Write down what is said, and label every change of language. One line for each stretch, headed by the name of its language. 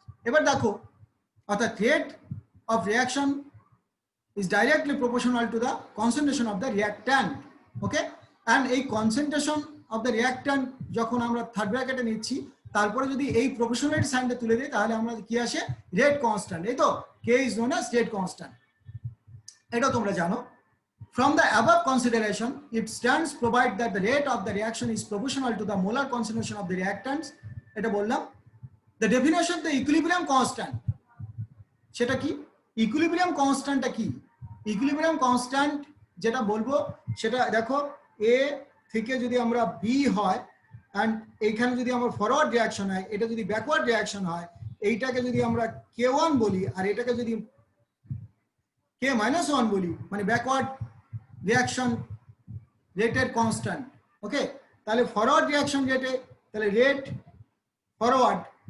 Bangla: এবার দেখো অর্থাৎ rate of reaction
English: is directly proportional to the concentration of the reactant,
Bangla: okay, and এই concentration of the reactant যখন আমরা থার্ড ব্র্যাকেটে নিচ্ছি তারপরে যদি এই প্রপোর্শনালিটি সাইনটা তুলে দিই তাহলে আমরা কি আসে রেট কনস্ট্যান্ট, এই তো
English: k is known as rate constant,
Bangla: এটা তোমরা জানো।
English: From the above consideration it stands provide that the rate of the reaction is proportional to the molar concentration of the reactants,
Bangla: এটা বললাম।
English: The definition of the equilibrium constant
Bangla: সেটা কি, equilibrium কনস্ট্যান্টটা কি, equilibrium constant যেটা বলবো সেটা দেখো এ থেকে যদি আমরা বি হয় অ্যান্ড এইখানে যদি আমার ফরওয়ার্ড রিঅ্যাকশন হয়, এটা যদি ব্যাকওয়ার্ড রিঅ্যাকশন হয়, এইটাকে যদি আমরা k1 বলি আর এটাকে যদি k-1 বলি মানে ব্যাকওয়ার্ড রিঅ্যাকশন রেটের কনস্ট্যান্ট, ওকে, তাহলে ফরওয়ার্ড রিঅ্যাকশন রেটে তাহলে রেট ফরওয়ার্ড